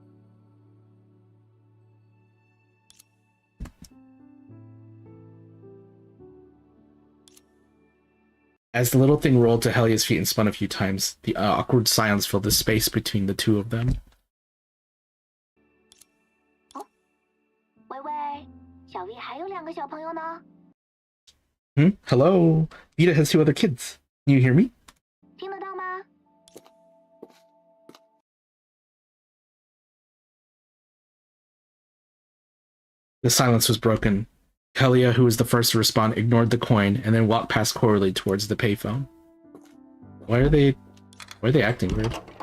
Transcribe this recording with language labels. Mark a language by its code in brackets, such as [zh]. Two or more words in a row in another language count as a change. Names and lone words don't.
[en] As the little thing rolled to Helia's feet and spun a few times, the awkward silence filled the space between the two of them. [zh] 喂喂， 2个小朋友呢？ [en] Hello. Vita has 2 other kids. Can you hear me? [zh] 听得到吗？ [en] The silence was broken. Kalia, who was the first to respond, ignored the coin and then walked past Coralie towards the payphone. Why are they acting weird?